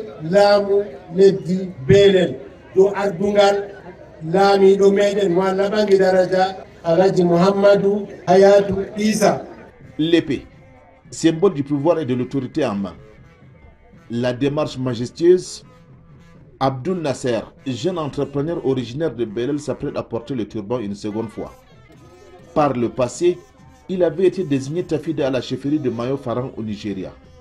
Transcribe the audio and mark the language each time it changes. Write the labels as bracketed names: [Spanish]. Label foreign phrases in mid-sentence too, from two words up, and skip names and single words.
[Fula] laamu leddi Belel do ardungal laami do meden mo labangi daraja Alhaji Mouhamadou Hayatou Issa. [French] L'épée, symbole du pouvoir et de l'autorité en main. La démarche majestueuse. Abdul Nasser, jeune entrepreneur originaire de Belel, s'apprête à porter le turban une seconde fois. Par le passé, il avait été désigné Tafida à la chefferie de Mayo Faran au Nigeria.